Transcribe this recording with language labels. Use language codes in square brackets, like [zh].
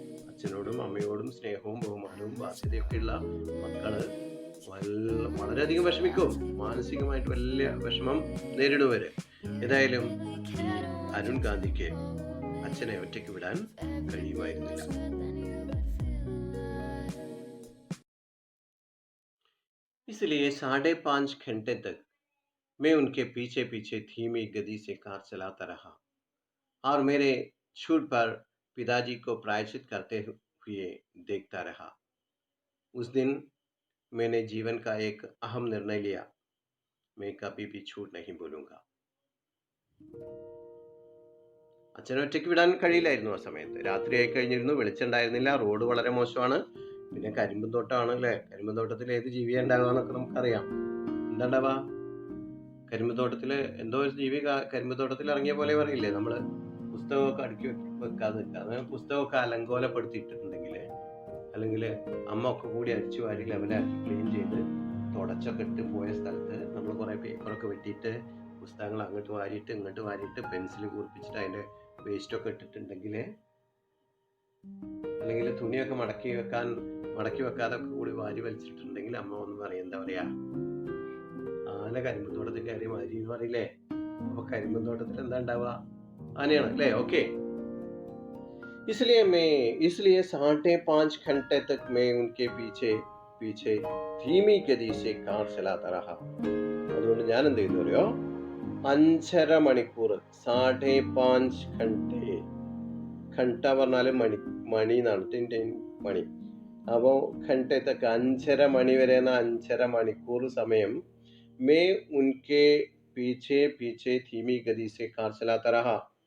[ml] അച്ഛനോടും അമ്മയോടും സ്നേഹവും ബഹുമാനവും ബാധ്യതയൊക്കെയുള്ള മക്കള് വളരെയധികം വിഷമിക്കും, മാനസികമായിട്ട് വലിയ വിഷമം നേരിടുവര്. ഏതായാലും ഈ അരുൺ ഗാന്ധിക്ക് അച്ഛനെ ഒറ്റയ്ക്ക് വിടാൻ കഴിയുമായിരുന്നില്ല. [hi] इसलिए 5.5 घंटे तक मैं उनके पीछे पीछे धीमी गति से कार चलाता रहा और मेरे छूट पर पिताजी को प्रायश्चित करते हुए देखता रहा. उस दिन मैंने जीवन का एक अहम निर्णय लिया, मैं कभी भी छूट नहीं बोलूंगा. [ml] അച്ഛനെ ഒറ്റയ്ക്ക് വിടാൻ കഴിയില്ലായിരുന്നു. ആ സമയത്ത് രാത്രിയായി കഴിഞ്ഞിരുന്നു, വെളിച്ചുണ്ടായിരുന്നില്ല, റോഡ് വളരെ മോശമാണ്, പിന്നെ കരിമ്പും തോട്ടമാണ് അല്ലേ. കരിമ്പും തോട്ടത്തിൽ ഏത് ജീവിയാ ഉണ്ടാകുക നമുക്കറിയാം. എന്താ ഉണ്ടാവുക? കരിമ്പും തോട്ടത്തില് എന്തോ ഒരു ജീവി കരിമ്പും തോട്ടത്തിൽ ഇറങ്ങിയ പോലെ പറയില്ലേ, നമ്മള് പുസ്തകമൊക്കെ അടുക്കി വെക്കാതെ നിൽക്കുക. പുസ്തകമൊക്കെ അലങ്കോലപ്പെടുത്തിയിട്ടുണ്ടെങ്കിൽ, അല്ലെങ്കിൽ അമ്മ ഒക്കെ കൂടി അടിച്ചു വാരി ലെവലാക്കി ക്ലീൻ ചെയ്ത് തുടച്ചൊക്കെ ഇട്ട് പോയ സ്ഥലത്ത് നമ്മൾ കുറെ പേപ്പറൊക്കെ വെട്ടിയിട്ട് പുസ്തകങ്ങൾ അങ്ങോട്ട് വാരിയിട്ട് ഇങ്ങോട്ട് വാരിയിട്ട് പെൻസിൽ കൂർപ്പിച്ചിട്ട് അതിന്റെ വേസ്റ്റൊക്കെ ഇട്ടിട്ടുണ്ടെങ്കിൽ, അല്ലെങ്കിൽ തുണിയൊക്കെ മടക്കി വെക്കാതെ കൂടി വാരി വലിച്ചിട്ടുണ്ടെങ്കിൽ അമ്മ ഒന്ന് പറയും, എന്താ പറയാ, ആന കരിമ്പത്തോട്ടത്തിൽ കയറി മാരി എന്ന് പറയില്ലേ. അപ്പൊ കരിമ്പത്തോട്ടത്തിൽ എന്താ ഉണ്ടാവുക? ആനയാണ് അല്ലേ. ഓക്കെ. [hi] इसलिए 5.5 घंटे तक मैं उनके पीछे धीमी गति से कार चलाता रहा. [ml] അതുകൊണ്ട് ഞാൻ എന്ത് ചെയ്തു അറിയോ? 5.5 മണിക്കൂർ, 5.5 घंटे, ഘണ്ട പറഞ്ഞാല് മണി എന്നാണ്, മണി. [hi] അപ്പോ ഘണ്ടെ തക്ക് [ml] 5.5 മണി വരെ 5.5 മണിക്കൂർ സമയം [hi] മേ ഉൻകെ പീछे पीछे धीमी गति से कार चलाता रहा.